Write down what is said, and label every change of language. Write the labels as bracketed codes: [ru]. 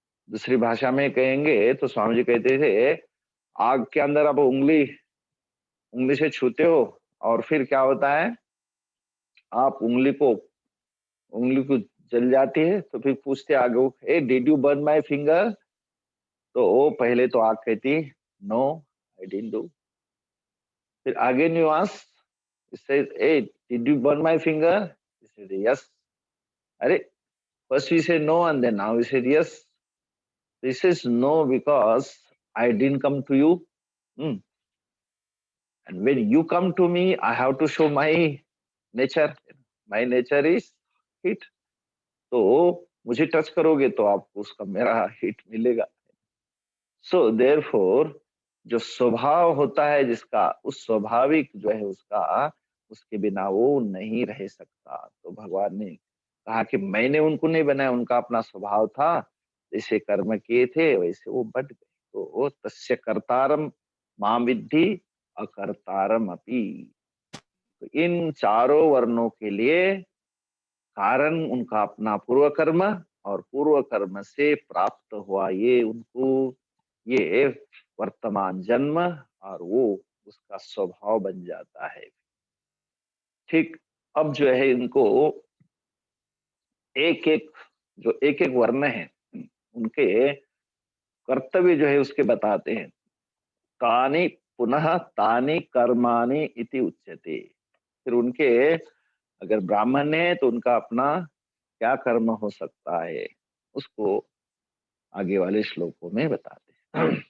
[hi] दूसरी भाषा में कहेंगे तो स्वामी जी कहते थे, आग के अंदर आप उंगली उंगली से छूते हो और फिर क्या होता है, आप उंगली को जल जाती है, तो फिर पूछते आगे, [en] Hey did you burn my finger? [hi] तो वो पहले तो आग कहती [en] No, I didn't do. [hi] फिर आगे nuance, [en] it says, hey, did you burn my finger? He said, yes. अरे, first we said no and then now we said yes. This is no because I didn't come to you. Hmm. And when you come to me, I have to show my nature. My nature is heat. [hi] तो मुझे touch करोगे तो आपको उसका मेरा hit मिलेगा। [en] so therefore [hi] जो स्वभाव होता है जिसका, उस स्वाभाविक जो है उसका, उसके बिना वो नहीं रह सकता। तो भगवान ने कहा कि मैंने उनको नहीं बनाया, उनका अपना स्वभाव था, जैसे कर्म किए थे वैसे वो बढ़ गए। [sa] तो तस्य कर्तारम मां विद्धि अकर्तारम अपि। [hi] तो इन चारों वर्णों के लिए कारण उनका अपना पूर्व कर्म, और पूर्व कर्म से प्राप्त हुआ ये उनको ये वर्तमान जन्म, और वो उसका स्वभाव बन जाता है। ठीक। अब जो है इनको एक एक, जो एक एक वर्ण है उनके कर्तव्य जो है उसके बताते हैं। [sa] तानि पुनः तानि कर्माणि इति उच्यते। [hi] फिर उनके, अगर ब्राह्मण है तो उनका अपना क्या कर्म हो सकता है, उसको आगे वाले श्लोकों में बताते हैं।